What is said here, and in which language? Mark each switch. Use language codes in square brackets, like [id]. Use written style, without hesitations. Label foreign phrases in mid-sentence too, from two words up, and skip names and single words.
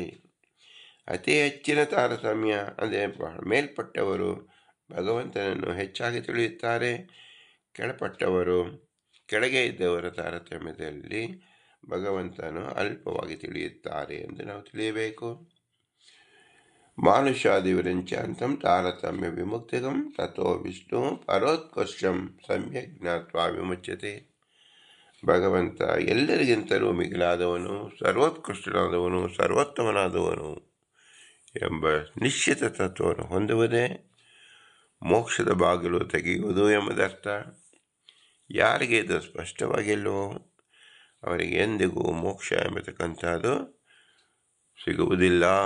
[kn] ಅತಿ ಹೆಚ್ಚಿನ ತಾರತಮ್ಯ ಅಂದರೆ ಮೇಲ್ಪಟ್ಟವರು ಭಗವಂತನನ್ನು ಹೆಚ್ಚಾಗಿ ತಿಳಿಯುತ್ತಾರೆ. ಕೆಳಪಟ್ಟವರು, ಕೆಳಗೆ ಇದ್ದವರ ತಾರತಮ್ಯದಲ್ಲಿ ಭಗವಂತನು ಅಲ್ಪವಾಗಿ ತಿಳಿಯುತ್ತಾರೆ ಎಂದು ನಾವು ತಿಳಿಯಬೇಕು. [sa] ಮಾನುಷಾದಿವಿರಂಚಾಂತಂ ತಾರತಮ್ಯ ವಿಮುಕ್ತಿಗಂ ತಥೋ ವಿಷ್ಣು ಪರೋತ್ಕೃಷ್ಟಂ ಸಮ್ಯಕ್ ಜ್ಞಾತ್ವಾ ವಿಮುಚ್ಯತೆ. [kn] ಭಗವಂತ ಎಲ್ಲರಿಗಿಂತಲೂ ಮಿಗಿಲಾದವನು, ಸರ್ವೋತ್ಕೃಷ್ಟನಾದವನು, ಸರ್ವೋತ್ತಮನಾದವನು ಎಂಬ ನಿಶ್ಚಿತ ತತ್ವವನ್ನು ಹೊಂದುವುದೇ ಮೋಕ್ಷದ ಬಾಗಿಲು ತೆಗೆಯುವುದು ಎಂಬುದರ್ಥ. ಯಾರಿಗೆ ಇದು ಸ್ಪಷ್ಟವಾಗಿಲ್ಲವೋ ಅವರಿಗೆ ಎಂದಿಗೂ ಮೋಕ್ಷ ಎಂಬತಕ್ಕಂಥದ್ದು ಸಿಗುವುದಿಲ್ಲ.